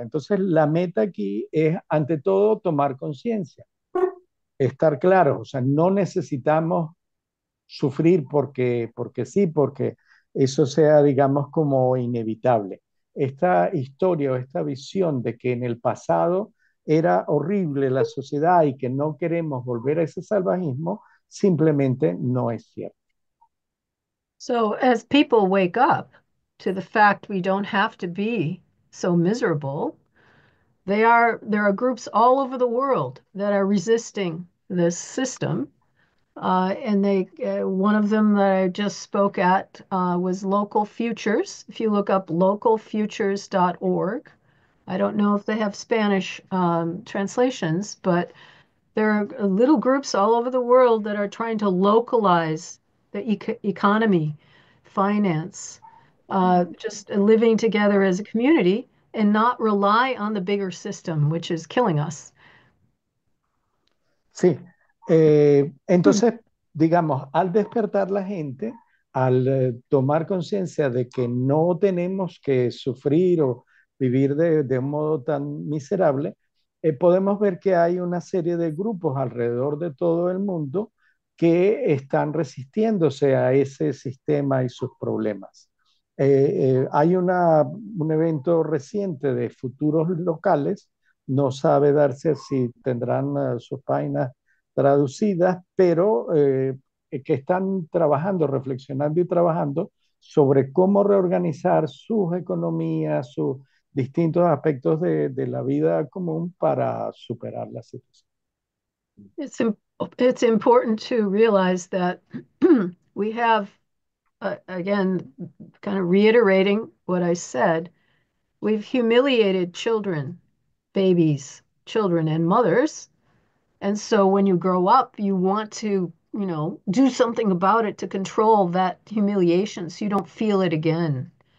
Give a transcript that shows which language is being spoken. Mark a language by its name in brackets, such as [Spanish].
[Spanish] Entonces, la meta aquí es, ante todo, tomar conciencia, estar claros. O sea, no necesitamos sufrir porque sí, porque eso sea, digamos, como inevitable. Esta historia o esta visión de que en el pasado era horrible la sociedad y que no queremos volver a ese salvajismo, simplemente no es cierto. [English] So as people wake up to the fact we don't have to be so miserable, there are groups all over the world that are resisting this system. And one of them that I just spoke at was Local Futures. If you look up localfutures.org, I don't know if they have Spanish translations, but there are little groups all over the world that are trying to localize the economy, finance, just living together as a community and not rely on the bigger system, which is killing us. [Spanish] Sí, entonces, digamos, al despertar la gente, al tomar conciencia de que no tenemos que sufrir o vivir de un modo tan miserable, podemos ver que hay una serie de grupos alrededor de todo el mundo que están resistiéndose a ese sistema y sus problemas. Hay un evento reciente de futuros locales, no sabe darse si tendrán sus páginas traducidas, pero que están trabajando, reflexionando y trabajando sobre cómo reorganizar sus economías, sus distintos aspectos de la vida común para superar la situación. [English] It's it's important to realize that we have, again, kind of reiterating what I said, we've humiliated children, babies, children, and mothers. And so when you grow up, you want to, do something about it to control that humiliation so you don't feel it again.